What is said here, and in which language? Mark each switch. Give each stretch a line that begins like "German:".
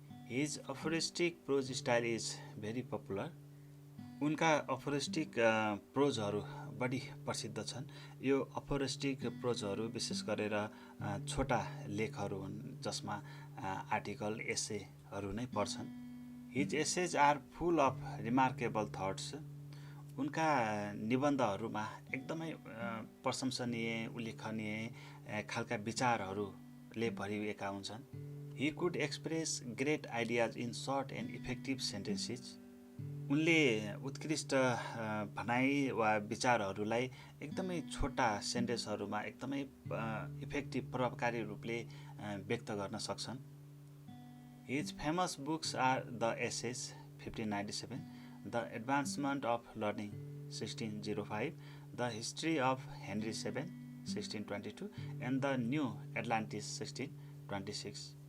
English: His aphoristic prose style is very popular.
Nepali: उनका अफोरिस्टिक प्रोजहरू बढी प्रसिद्ध छन्। यो अफोरिस्टिक प्रोजहरू विशेष गरेर छोटा लेखहरू हुन् जसमा आर्टिकल एसेहरू नै पर्छन्।
English: His essays are full of remarkable thoughts.
Nepali: उनका निबन्धहरूमा एकदमै प्रशंसनीय उल्लेखनीय खालका विचारहरूले भरिएका हुन्छन्।
English: He could express great ideas in short and effective sentences.
Nepali: उनले उत्कृष्ट भनाइ वा विचारहरूलाई एकदमै छोटा सेन्टेन्सहरूमा एकदमै इफेक्टिभ प्रभावकारी रूपले व्यक्त गर्न सक्छन्।
English: His famous books are the essays 1597, the advancement of learning 1605, the history of Henry VII 1622 and the new Atlantis 1626।